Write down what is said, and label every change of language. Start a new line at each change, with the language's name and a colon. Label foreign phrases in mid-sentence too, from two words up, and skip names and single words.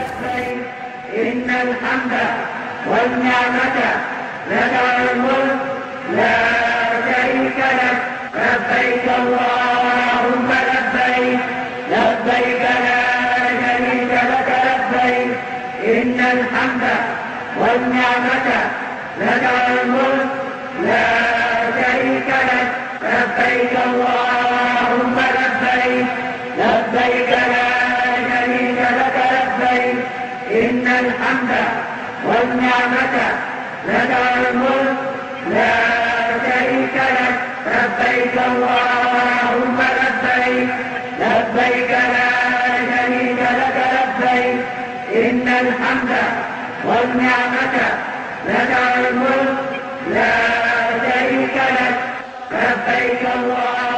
Arabic: إن الحمد والنعمة لك والملك لا شريك لك لبيك اللهم لبيك لبيك لا شريك لك لبيك إن الحمد والنعمة لك والملك لا شريك لك لبيك اللهم لبيك لبيك لا إن الحمد والنعمة لك والملك لا شريك لك لبيك اللهم لبيك لبيك لا شريك لك لبيك إن الحمد والنعمة لك والملك لا شريك لك لبيك اللهم